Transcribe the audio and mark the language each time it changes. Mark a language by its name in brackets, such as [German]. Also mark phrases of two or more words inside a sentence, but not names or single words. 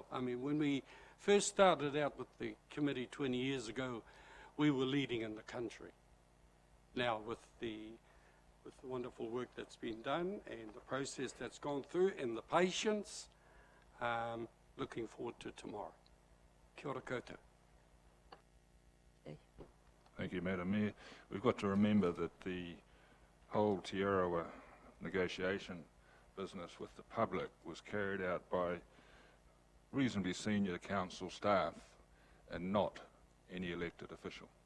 [English] I mean, when we first started out with the committee 20 years ago, we were leading in the country. Now, with the wonderful work that's been done and the process that's gone through and the patience, looking forward to tomorrow. [Māori] Kia ora koutou. [English] Thank you, Madam Mayor. We've got to remember that the whole Te Arawa negotiation business with the public was carried out by reasonably senior council staff and not any elected official.